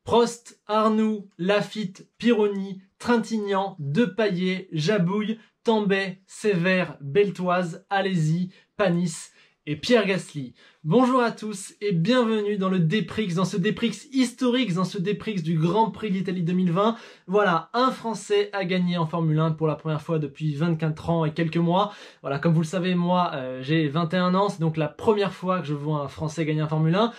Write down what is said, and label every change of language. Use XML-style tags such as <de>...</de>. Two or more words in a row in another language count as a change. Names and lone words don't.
<fr>Prost, Arnoux, Lafitte, Pironi, Trintignant, Depailler, Jabouille, Tambay, Sévère, Beltoise, Alési, Panis et Pierre Gasly. Bonjour à tous et bienvenue dans le Déprix, dans ce Déprix historique, dans ce Déprix du Grand Prix d'Italie 2020. Voilà, un Français a gagné en Formule 1 pour la première fois depuis 24 ans et quelques mois. Voilà, comme vous le savez, moi j'ai 21 ans, c'est donc la première fois que je vois un Français gagner en Formule 1.</fr>